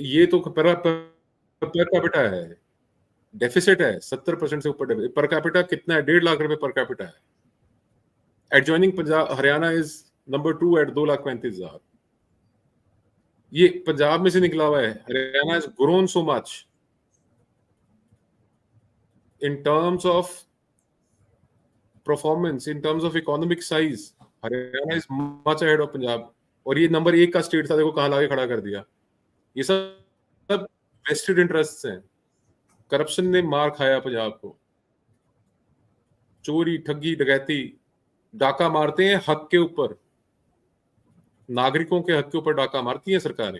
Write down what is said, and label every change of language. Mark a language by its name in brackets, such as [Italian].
[Hindi] ये तो per capita है, डेफिसिट है 70% से ऊपर। पर कैपिटा कितना है? 1.5 लाख रुपए पर कैपिटा है। [English] Adjoining Punjab, Haryana is number 2 at 2,35,000। [Hindi] ये पंजाब में से निकला हुआ है। [English] Haryana is grown so much in terms of performance, in terms of economic size, Haryana is much ahead of Punjab. [Hindi] और ये नंबर 1 का स्टेट था, देखो कहां लाके खड़ा कर दिया। ये सब वेस्टेड इंटरेस्ट्स हैं। करप्शन ने मार खाया पंजाब को। चोरी, ठगी, डकैती, डाका मारते हैं हक के ऊपर, नागरिकों के हक के ऊपर डाका मारती हैं सरकारें।